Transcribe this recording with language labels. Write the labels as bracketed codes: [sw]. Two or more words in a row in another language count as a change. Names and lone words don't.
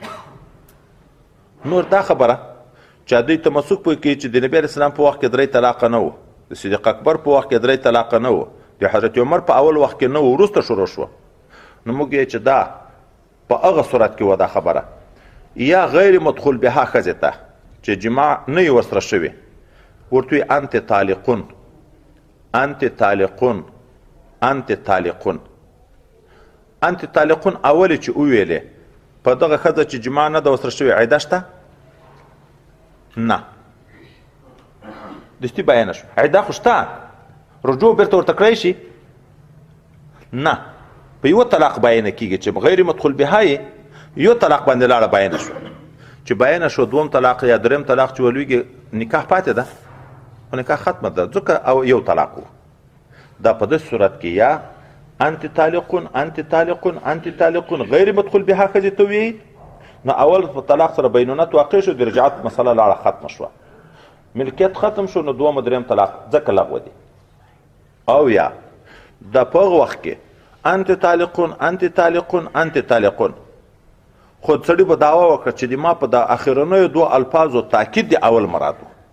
[ps] نور دا خبره چې دوی تمسک پوه کوي چې د نبي علیه السلام په وخت کې 3 طلاقه نه و، د [ar] صدیق اکبر [ps] په وخت کې 3 طلاقه نه و، د حضرت عمر په اول وخت کې نه و، وروسته شروع شوه. نو موږ یې چې دا په هغه صورت کې و دا خبره یا [ar] غیر مدخول بها [ps] ښځې ته چې جماع نه وي ورسره شوې ورته وي [ar] انت طالقون انت طالقون انت طالقون [ps] انت طالقون اولې چې وویلې په دغه ښځه چې جماع نه ده ورسره شوې عیده شته نه دستي بیانه شو عیده خو شته رجوع بیرته ورته کړی شي نه په یوه طلاق بیانه کېږي چې [ar] غیر مدخول بها [ps] یې یو طلاق باندې لاړه بیانه شو چې بیانه شو دوم طلاق یا دریم طلاق چې ولویږي نکاح پاتې ده خو نکاح ختمه ده ځکه او یو طلاق و دا په داسې صورت کې یا [ar] انت طالقون انت طالقون انت طالقون غیر مدخول بها [ps] ښځې ته ویي نو اول په طلاق سره بینونت واقع شو د رجعت مسله لاړه ختمه شوه ملکیت ختم شو نو دوم دریم طلاق ځکه لغوه دي او یا د په هغه وخت کې [ar] انت طالقون انت طالقون انت طالقون [ps] خو سړي به دعوه وکړه چې د ما په د اخرنیو دوه الفاظو تاکید د اول مراد و